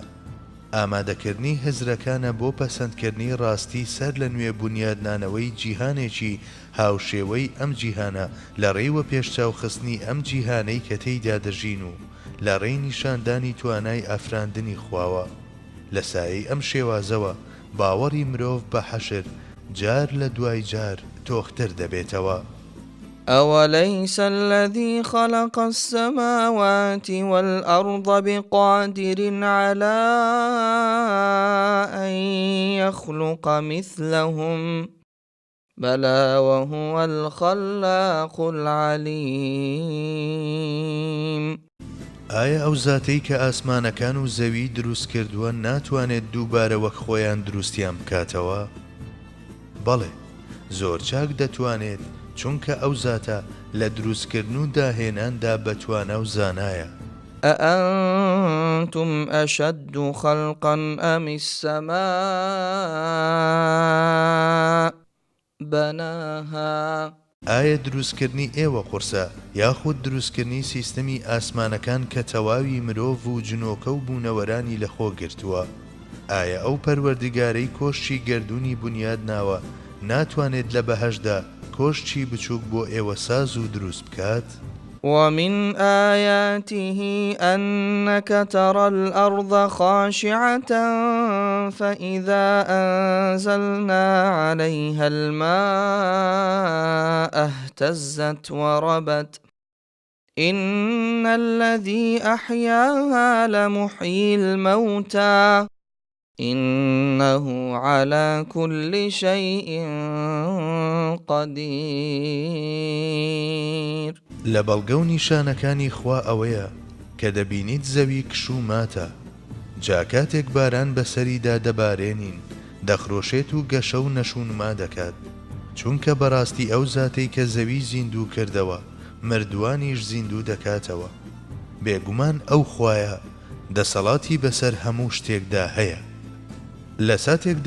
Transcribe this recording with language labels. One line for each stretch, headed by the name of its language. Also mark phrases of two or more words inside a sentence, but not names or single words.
Central Kurdish: ئامادەکردنی هزرەکانە بۆ پەسەندکردنی ڕاستی سەر لە نوێ بنیادنانەوەی جیهانێکی هاوشێوەی ئەم جیهانە لە ڕێوە پێشچاوخستنی ئەم جیهانەی کە تێیدا دەژین و لە ڕێی نیشاندانی توانای ئافراندنی خواوە. لە سایەی ئەم شێوازەوە باوەڕی مرۆڤ بە حەشر جار لە دوای جار تۆختر دەبێتەوە.
Arabic: أوليس الذي خلق السماوات والأرض بقادر على أن يخلق مثلهم بلى وهو الخلاق العليم.
Central Kurdish: ئایا ئەو زاتەی کە ئاسمانەکان و زەوی دروست کردووە ناتوانێت دووبارە وەک خۆیان دروستیان بکاتەوە؟ بەڵێ، زۆر چاک دەتوانێت، چونکە ئەو زاتە لە دروستکردن و داهێناندا بەتوانە و زانایە.
Arabic: أأنتم أشد خلقا أم السماء بناها
Central Kurdish: ئایا دروستکردنی ئێوە قورسە یاخود دروستکردنی سیستەمی ئاسمانەکان کە تەواوی مرۆڤ و جنۆکە و بوونەوەرانی لەخۆ گرتووە؟ ئایا ئەو پەروەردگارەی کۆشتی گەردوونی بنیاد ناوە ناتوانێت لە بەهەشدا کۆشتی بچووک بۆ ئێوە ساز و دروست بکات؟
Arabic: ومن آياته أنك ترى الأرض خاشعة فإذا أنزلنا عليها الماء اهتزت وربت إن الذي أحياها لمحيي الموتى إنه على كل شيء قدير
Central Kurdish: لە بەڵگە و نیشانەکانی خوا ئەوەیە کە دەبینیت زەوی کش و ماتە جا کاتێک باران بەسەریدا دەبارێنین دەخرۆشێت و گەشە و نەشونما دەکات چونکە بەڕاستی ئەو زاتەی کە زەوی زیندوو کردەوە مردوانیش زیندوو دەکاتەوە بێگومان ئەو خوایە دەسەڵاتی بەسەر هەموو شتێکدا هەیە لە ساتێکدا